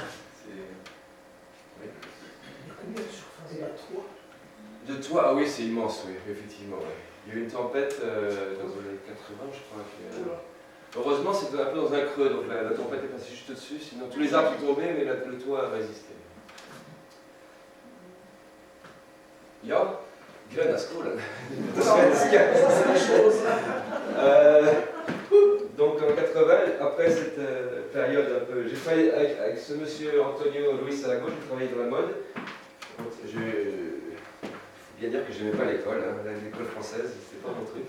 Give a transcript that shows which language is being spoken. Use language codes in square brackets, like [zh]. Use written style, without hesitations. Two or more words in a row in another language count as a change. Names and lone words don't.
[fr] Oui. Combien de surface de toit? De toit, ah oui, c'est immense, oui, effectivement. Oui. Il y a eu une tempête dans les 80, je crois. Heureusement, c'était un peu dans un creux, donc la tempête est passée juste au-dessus, sinon tous les arbres sont tombés, mais le toit a résisté. [sv] Ja, gröna skolan. [fr] Ça, c'est la chose. Donc en 80, après cette période un peu. J'ai travaillé avec ce monsieur Antonio Luis Salago, j'ai travaillé dans la mode. Il faut bien dire que je n'aimais pas l'école, hein, l'école française, c'était pas mon truc.